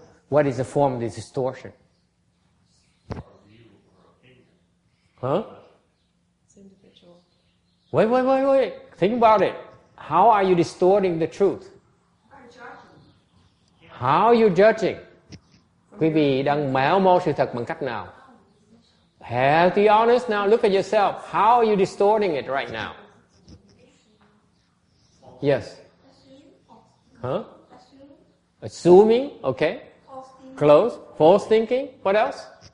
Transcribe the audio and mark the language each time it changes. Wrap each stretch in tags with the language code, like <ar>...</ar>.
<en>What is the form of this distortion? Huh? It's individual. Wait. Think about it. How are you distorting the truth? How are you judging?</en> <vi>Quý vị đang méo mó sự thật bằng cách nào?</vi> <en>Have to be honest now. Look at yourself. How are you distorting it right now? Yes. Huh? Assuming. Okay. Close. False thinking. What else?</en>